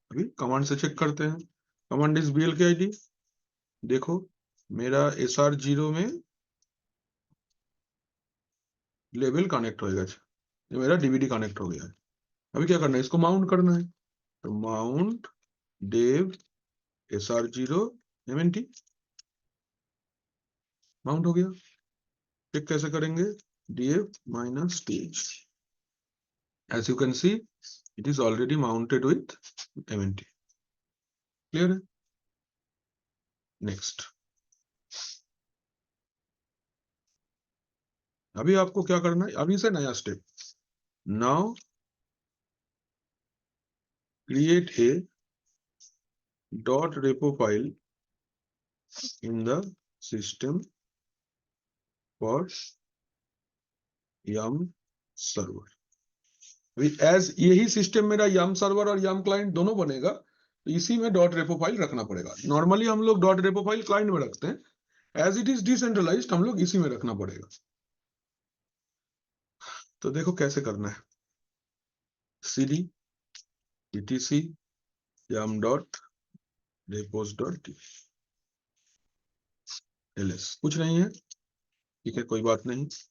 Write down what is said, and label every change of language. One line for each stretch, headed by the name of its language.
Hindi: अभी कमांड से चेक करते हैं। Command is BLK-ID। देखो मेरा SR0 में लेवल कनेक्ट होएगा। ये मेरा DVD कनेक्ट हो गया है। अभी क्या करना है? इसको माउंट करना है। तो mount Dave SR0 MNT, mount हो गया। चेक कैसे करेंगे? df minus th.
English: As you can see, it is already mounted with mnt.
Hindi: Clear है? Next. अभी आपको क्या करना है? अभी से नया step.
English: Now create a .repo file in the system for yum server.
Hindi: As यही सिस्टम मेरा yum सर्वर और yum क्लाइंट दोनों बनेगा, तो इसी में .repo फाइल रखना पड़ेगा. नॉर्मली हम लोग .repo फाइल क्लाइंट में रखते हैं,
English: as it is decentralised
Hindi: हम लोग इसी में रखना पड़ेगा. तो देखो कैसे करना है. cd etc yum .repos.t ls कुछ नहीं है, ठीक है, कोई बात नहीं.